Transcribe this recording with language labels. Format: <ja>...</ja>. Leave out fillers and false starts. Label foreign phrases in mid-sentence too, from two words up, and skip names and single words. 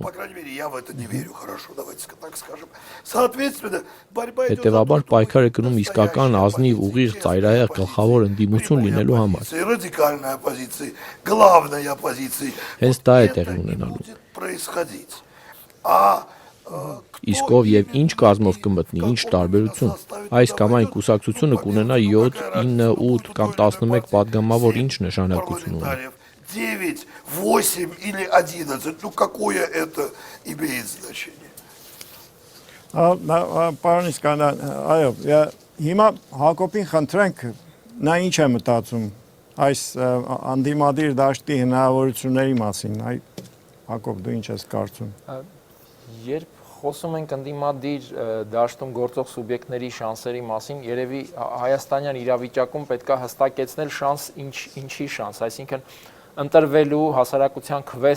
<ru>По крайней мере, я в это не верю. Хорошо, давайте так скажем. Соответственно, борьба идет за</ru> <hy>Հետևաբար</hy> <ru>то,</ru> <hy>պայքար է կնում իսկական ազնիվ ուղիղ ծայրահեղ գլխավոր ընդդիմություն լինելու համար։</hy> <ru>радикальной оппозиции, главной оппозиции.</ru> <hy>Հենց դա է տեղի</hy> <ru>Это и</ru> <hy>ունենալու։</hy> <ru>будет происходить.</ru> <hy>Իսկ ով եւ ինչ կազմով կմտնի, ինչ տարբերություն։ Այս կամ այն կուսակցությունը կունենա 7, 9, 8 կամ 11 падգամավոր ինչ նշանակություն ունի։</hy> <ru>9, 8 или 11, ну какое это имеет значение?</ru> <hy>Պարոն Իսկանդան, այո, հիմա Հակոբին խնդրենք, նա ինչ է մտածում այս անդիմադիր դաշտի հնարավորությունների մասին։ Հակոբ, դու ինչ ես կարծում։ Երբ խոսում ենք ընդդիմադիր դաշտում գործող սուբյեկտների շանսերի մասին, երևի հայաստանյան իրավիճակում պետք է հստակեցնել շանս ինչի շանս, այսինքն ընտրվելու, հասարակության քվեստ</hy>